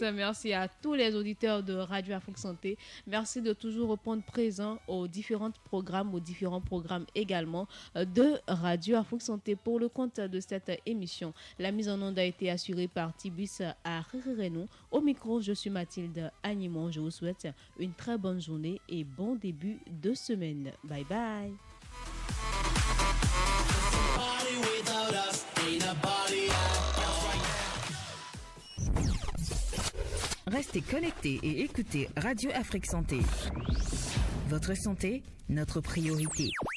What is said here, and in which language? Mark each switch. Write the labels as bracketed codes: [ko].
[fr] Merci à tous les auditeurs de Radio Afrique Santé. Merci de toujours répondre présent aux différents programmes également de Radio Afrique Santé pour le compte de cette émission. La mise en onde a été assurée par Tibus à Renou. Au micro, je suis Mathilde Animon. Je vous souhaite une très bonne journée et bon début de semaine. [en] Bye bye. Party without us ain't a party. [fr] Restez connectés et écoutez Radio Afrique Santé. Votre santé, notre priorité.